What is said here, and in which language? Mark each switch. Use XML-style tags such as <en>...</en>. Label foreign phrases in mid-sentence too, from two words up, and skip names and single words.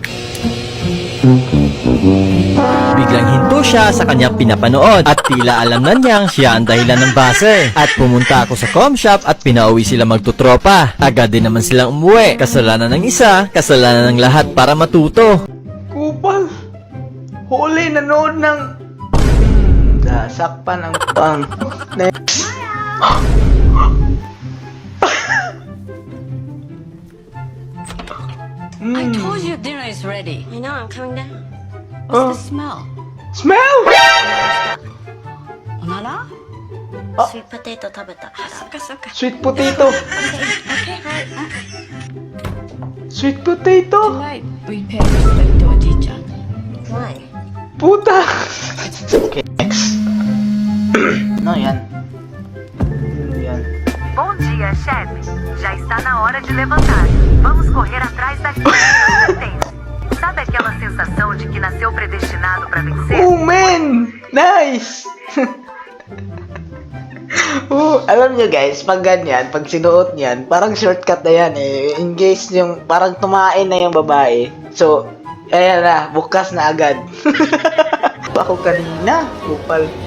<tl>Biglang hinto siya sa kanyang pinapanood at tila alam na niyang siya ang dahilan ng base. At pumunta ako sa com shop at pinauwi sila magtutropa. Agad din naman silang umuwi. Kasalanan ng isa, kasalanan ng lahat para matuto. Kupal. Huli, nanood ng... Nasakpan ang pang.</tl> <en>Next. I told you dinner is ready. I know, I'm coming down. What's the smell? Smell!</en> <ja>Onara?</ja> <en>Sweet potato</en> <ja>食べた。そっかそっか。</ja> <en>Sweet potato. Sweet potato. Tonight, we pay respect to Adi-chan. Why?</en> <tl>Puta.</tl> <en>Okay, next.</en> <tl>Ano yan? Ano yan?</tl> <pt>Bom dia, chefe. Já está na hora de levantar. Vamos correr atrás daquilo que pretende. Sabe aquela sensação de que nasceu predestinado para vencer?</pt> <en>Oh, man! Nice!</en> <tl>Oh,</tl> <en>alam nyo guys,</en> <tl>pag ganyan, pag sinuot niyan, parang shortcut na yan eh.</tl> <en>In case</en> <tl>yung, parang tumain na yung babae. So, ayan na, bukas na agad. Ako kanina, kupal.</tl>